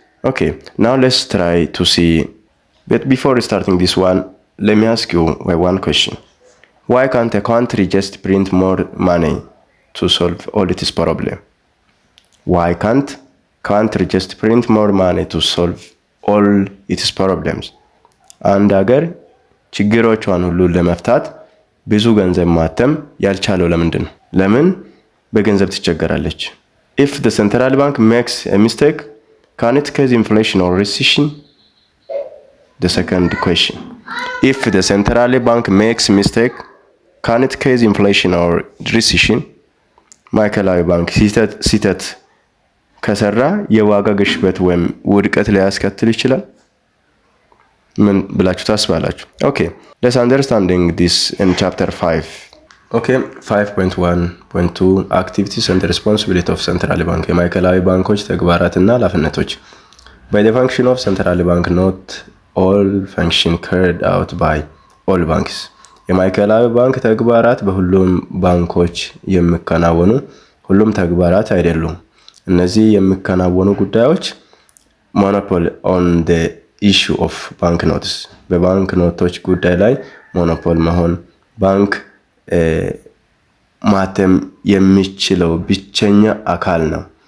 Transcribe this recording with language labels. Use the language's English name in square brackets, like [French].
[English] Okay, now let's try to see, but before starting this one, let me ask you one question. Why can't a country just print more money to solve all its problem? Why can't country just print more money to solve all its problems? [Amharic] አንድ ሀገር ችግሮቿን ሁሉ ለመፍታት ብዙ ገንዘብ ማተም ያልቻለው ለምንድን ነው? ለምን በገንዘብ ትቸገራለች? [English] If the central bank makes a mistake, can it cause inflation or recession? The second question. If the central bank makes mistake, can it cause inflation or recession? [Amharic] ማዕከላዊ ባንክ ሲተት ከሰራ የዋጋ ግሽበት ወይም ውድቀት ሊያስከትል ይችላል? ምን ብላችሁ ታስባላችሁ? [English] Okay, let's understanding this in chapter 5. Okay, 5.1.2 activities and responsibility of central bank [Amharic] የማዕከላዊ ባንኮች ተግባራትና ኃላፊነቶች። [English] By the function of central bank, not all function carried out by all banks. [Amharic] የማዕከላዊ ባንክ ተግባራት በሁሉም ባንኮች የሚከናወኑ ሁሉም ተግባራት አይደሉም። እነዚህ የሚከናወኑ ጉዳዮች [English] monopoly on the issue of bank notes [Amharic] በባንክ ኖቶች ጉዳይ ላይ ሞኖፖል መሆን ባንክ ማተም የሚችለው ብቸኛ አካል ነው።